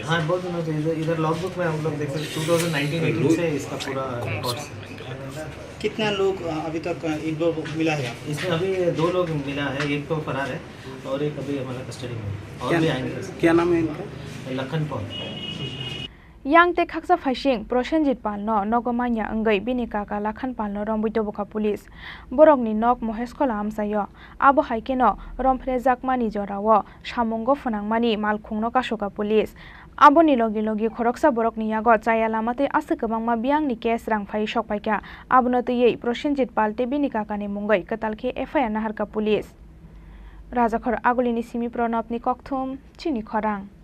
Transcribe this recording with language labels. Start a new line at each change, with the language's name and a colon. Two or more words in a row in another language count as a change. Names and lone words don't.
Hindi: हाँ, बहुत दिनों से। इधर
English: log book
Hindi: में हम लोग देख सकते 2019-18 से इसका पूरा रिकॉर्ड्स। कितना लोग अभी तक इनको मिला है? इसमें अभी 2 लोग मिला है, एक तो फरार है और एक अभी हमारा कस्टडी में और भी आएंगे। क्या नाम है इनका? लखन पॉल।
Kok Borok: yang te khaksa phasing Prosenjit palno nogomanya angai bini kaka lakhan palno rombuito boka police borok ni nok mohesh kola amsayo abo haikeno romphre jakmani jorawo samungo phonangmani malkhungno kasoka police abo ni logi logi khoroksa borok ni yago chaya lamate ase kabangma biang ni case rang phai sokpaika abono tei Prosenjit pal te bini kaka ni mungai katalke FIR naharka police Rajakhor agulini simi pranab ni kokthum Chini Khorang